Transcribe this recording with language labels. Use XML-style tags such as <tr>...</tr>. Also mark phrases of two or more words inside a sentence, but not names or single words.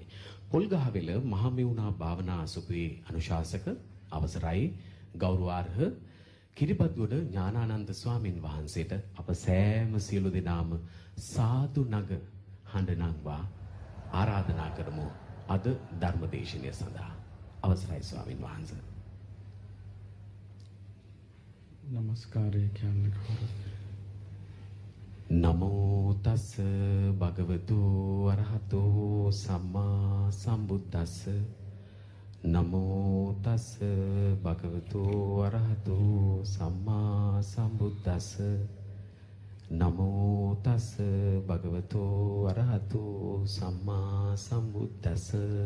<si>පොල්ගහවෙල මහමෙවුනා භාවනා අසුපුවේ අනුශාසක අවසරයි ගෞරවාර්හ කිරිබත්ගොඩ ඥානානන්ද ස්වාමින් වහන්සේට අප සෑම සියලු දෙනාම සාදු නග හඬ නංවා ආරාධනා කරමු අද ධර්මදේශනය සඳහා. අවසරයි ස්වාමින් වහන්සේ. නමස්කාරය කියන්නේ කවුරුද?</si> <pi>නමෝ තස් භගවතු අරහතෝ සම්මා සම්බුද්දස්ස. නමෝ තස් භගවතු අරහතෝ සම්මා සම්බුද්දස්ස. නමෝ තස් භගවතු අරහතෝ සම්මා සම්බුද්දස්ස.</pi>